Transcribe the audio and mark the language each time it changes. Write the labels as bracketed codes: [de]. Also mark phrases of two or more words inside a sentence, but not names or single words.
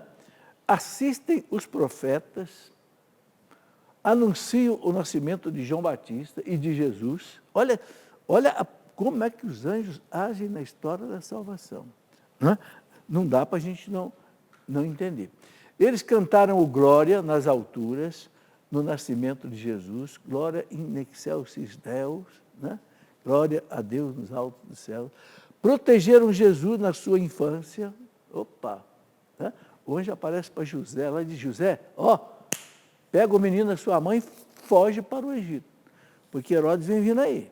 [pt] Assistem os profetas, anunciam o nascimento de João Batista e de Jesus. Olha como é que os anjos agem na história da salvação. Né? Não dá para a gente não entender. Eles cantaram o glória nas alturas, no nascimento de Jesus, [la] glória in excelsis Deus, [pt] né? Glória a Deus nos altos dos céus. Protegeram Jesus na sua infância, Opa! Né? O anjo aparece para José, lá diz, José, pega o menino da sua mãe e foge para o Egito, porque Herodes vem vindo aí.